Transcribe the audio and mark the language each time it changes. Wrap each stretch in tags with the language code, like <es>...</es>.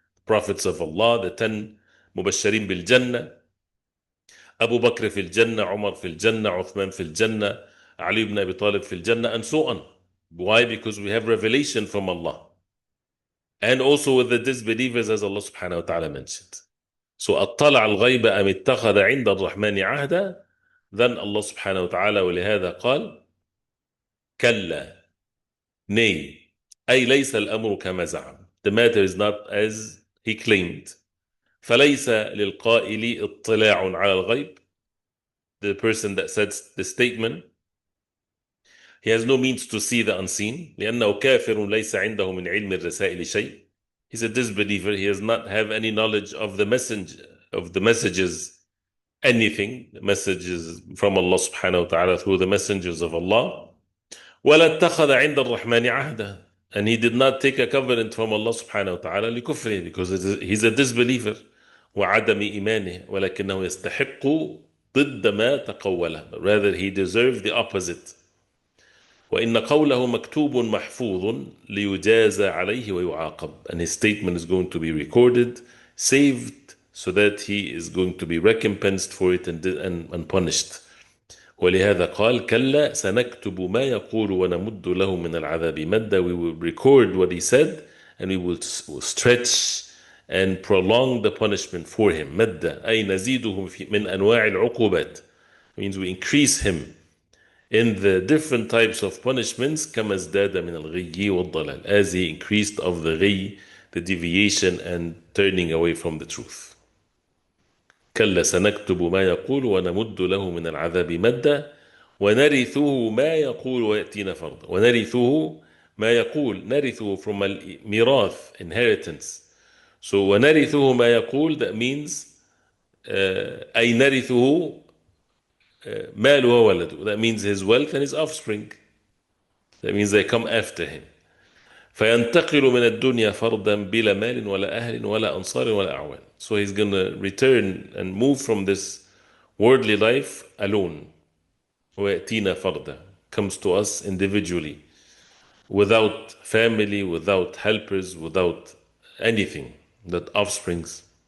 <en>Prophets of Allah, the 10 Mubashirin bil Jannah, Abu Bakr fil Jannah, Umar fil Jannah, Uthman fil Jannah, Ali ibn Abi Talib fil Jannah, and so on. Why? Because we have revelation from Allah. And also with the disbelievers, as Allah subhanahu wa ta'ala mentioned.</en> <ar>So, أَطَّلَعَ الْغَيْبَ أَمِ اتَّخَذَ عِنْدَ الرَّحْمَنِ عَهْدًا. Then Allah subhanahu wa ta'ala ولهذا قال كلا, nay, أي ليس الأمر كما زعم.</ar> <en>The matter is not as he claimed.</en> <ar>فليس للقائل اطلاع على الغيب.</ar> <en>The person that says the statement, he has no means to see the unseen.</en> <ar>لأنه كافر ليس عنده من علم الرسائل شيء.</ar> <en>He's a disbeliever. He does not have any knowledge of the messages, anything, messages from Allah subhanahu wa ta'ala through the messengers of Allah.</en> <ar>وَلَا اتَّخَذَ عِنْدَ الرَّحْمَنِ عَهْدًا.</ar> <en>And he did not take a covenant from Allah subhanahu wa ta'ala لكفره, because he's a disbeliever.</en> <ar>وعدم إيمانه ولكنه يستحق ضد ما تقوله.</ar> <en>But rather he deserved the opposite. وإن قوله مكتوب محفوظ ليجازى عليه ويعاقب. And his statement is going to be recorded, saved, so that he is going to be recompensed for it and punished.</en> <ar>ولهذا قال كلا سنكتب ما يقول ونمد له من العذاب مدا.</ar> <en>We will record what he said and we will stretch and prolong the punishment for him. مدا أي نزيده من أنواع العقوبات, means we increase him in the different types of punishments كما ازداد من الغي والضلال, as he increased of the غي, the deviation and turning away from the truth.</en> <ar>كلا سنكتب ما يقول ونمد له من العذاب مدا ونرثه ما يقول ويأتينا فردا. ونرثه ما يقول, نرثه from الميراث, inheritance.</ar> <en>So ونرثه ما يقول, that means أي نرثه ماله وولده, that means his wealth and his offspring, that means they come after him.</en> <ar>فينتقل من الدنيا فردا بلا مال ولا أهل ولا أنصار ولا أعوان.</ar> <en>So he's going to return and move from this worldly life alone. ويأتينا فردا, comes to us individually, without family, without helpers, without anything, that offsprings.</en>